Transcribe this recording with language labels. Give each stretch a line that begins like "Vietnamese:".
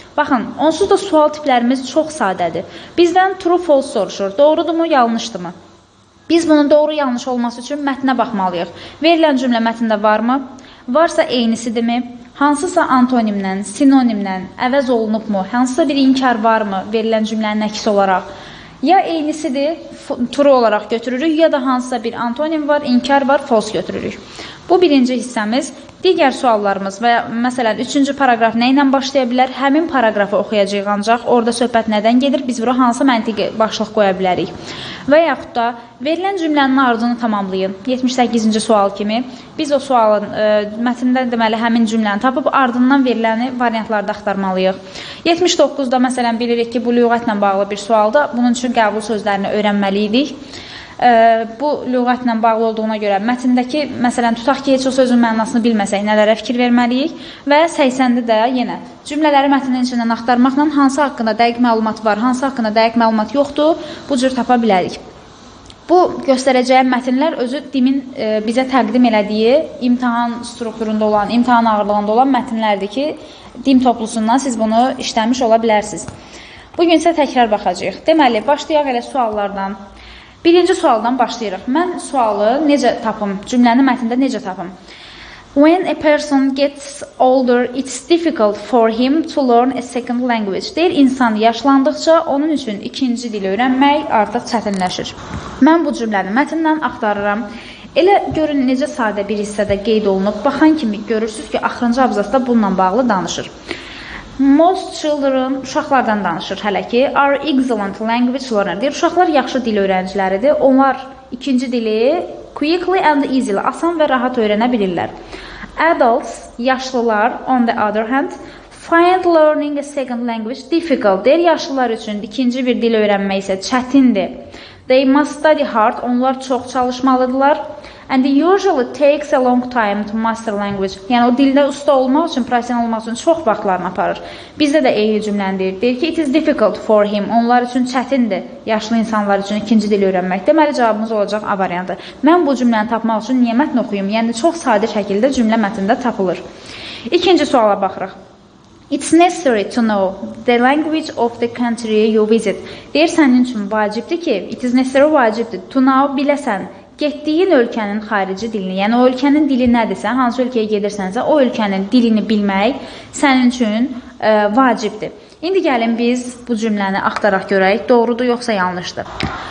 Azerbaijani: Baxın, onsuz da sual tiplərimiz çox sadədir. Bizdən true-false soruşur. Doğrudurmu, yanlışdırmı? Biz bunun doğru-yanlış olması üçün mətnə baxmalıyıq. Verilən cümlə mətndə varmı? Varsa eynisidirmi? Hansısa antonimlə, sinonimlə əvəz olunubmu? Hansısa bir inkar varmı verilən cümlənin əksi olaraq? Ya eynisidir, true olaraq götürürük, ya da hansısa bir antonim var, inkar var, false götürürük. Bu birinci hissəmiz. Digər suallarımız və məsələn, 3-cü paragraf nə ilə başlaya bilər? Həmin paragrafı oxuyacağıq ancaq. Orada söhbət nədən gedir? Biz bura hansı məntiqi başlıq qoya bilərik? Və yaxud da verilən cümlənin ardını tamamlayın. 78-ci sual kimi biz o sualın mətndə deməli həmin cümləni tapıb ardından veriləni variantlarda axtarmalıyıq. 79-da məsələn bilirik ki, bu lüğətlə bağlı bir sualda. Bunun üçün qəbul sözlərini öyrənməliydik. Bu lüğətlə bağlı olduğuna görə mətndəki, məsələn, tutaq ki, heç o sözün mənasını bilməsək, nələrə fikir verməliyik və 80-də də yenə cümlələri mətnin içindən axtarmaqla hansı haqqında dəqiq məlumat var, hansı haqqında dəqiq məlumat yoxdur, bu cür tapa bilərik. Bu göstərəcəyim mətnlər özü DİM-in bizə təqdim elədiyi imtahan strukturunda olan, imtahan ağırlığında olan mətnlərdir ki, DİM toplusundan siz bunu işləmiş ola bilərsiniz. Bugün isə təkrar baxacağıq. Deməli, başlayaq elə suallardan. Birinci sualdan başlayırıq. Mən sualı necə tapım? Cümləni mətndə necə tapım?
English: When a person gets older, it's difficult for him to learn a second language.
Azerbaijani: Deyir, insan yaşlandıqca onun üçün ikinci dil öyrənmək artıq çətinləşir. Mən bu cümləni mətndən axtarıram. Elə görün necə sadə bir hissədə qeyd olunub. Baxan kimi görürsünüz ki, axırıncı abzasda bununla bağlı danışır.
English: Most children,
Azerbaijani: uşaqlardan danışır hələ ki,
English: are excellent language learner.
Azerbaijani: Deyir, uşaqlar yaxşı dil öyrənciləridir. Onlar ikinci dili
English: quickly and easily,
Azerbaijani: asan və rahat öyrənə bilirlər.
English: Adults,
Azerbaijani: yaşlılar,
English: on the other hand, find learning a second language difficult.
Azerbaijani: Deyir, yaşlılar üçün ikinci bir dil öyrənmək isə çətindir.
English: They must study hard.
Azerbaijani: Onlar çox çalışmalıdırlar.
English: And it usually takes a long time to master language.
Azerbaijani: Yəni o dildə usta olmaq üçün, professional olmaq üçün çox vaxtlarını aparır. Bizdə də eyni cümləni deyir. Deyir ki,
English: it is difficult for him.
Azerbaijani: Onlar üçün çətindir. Yaşlı insanlar üçün ikinci dil öyrənmək. Deməli cavabımız olacaq A variantı. Mən bu cümləni tapmaq üçün niyə mətn oxuyum? Yəni çox sadə şəkildə cümlə mətndə tapılır. İkinci suala baxırıq.
English: It's necessary to know the language of the country you visit.
Azerbaijani: Deyir, sənin üçün vacibdir ki,
English: it is necessary
Azerbaijani: vacibdir.
English: To know,
Azerbaijani: biləsən. Getdiyin ölkənin xarici dilini, yəni o ölkənin dili nədirsə, hansı ölkəyə gedirsənsə, o ölkənin dilini bilmək sənin üçün vacibdir. İndi gəlin biz bu cümləni axtaraq görək, doğrudur yoxsa yanlışdır.